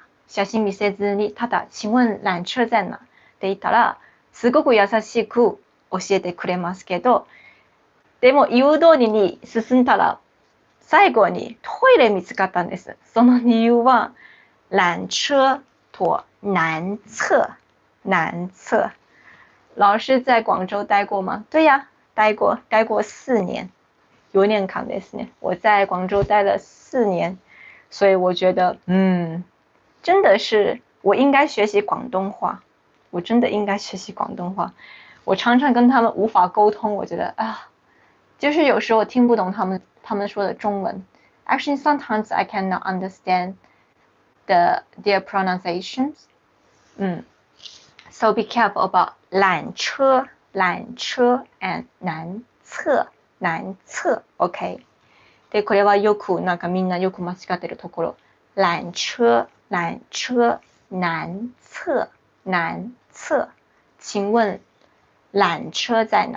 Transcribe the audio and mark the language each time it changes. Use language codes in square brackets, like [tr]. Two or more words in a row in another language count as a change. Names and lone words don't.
[ja] 写真見せずに、ただ、 [zh] 請問缆車在哪？ [ja] って言ったら、すごく優しく教えてくれますけど、でも誘導に進んだら、最後にトイレ見つかったんです。その理由は、缆車と男厕。 [zh] 老师在广州待过吗？对呀，待过4年， [ja] 4年間ですね。 [zh] 我在广州待了4年，所以我觉得，真的是我应该学习广东话。我真的应该学习广东话。我常常跟他们无法沟通，我觉得就是有时候听不懂他们说的中文。 [en] Actually, sometimes I cannot understand their pronunciations. So be careful about 缆車 and 男廁 OK [ja] でこれはよくみんなよく間違ってるところ [zh] 缆車男廁請問缆車在哪？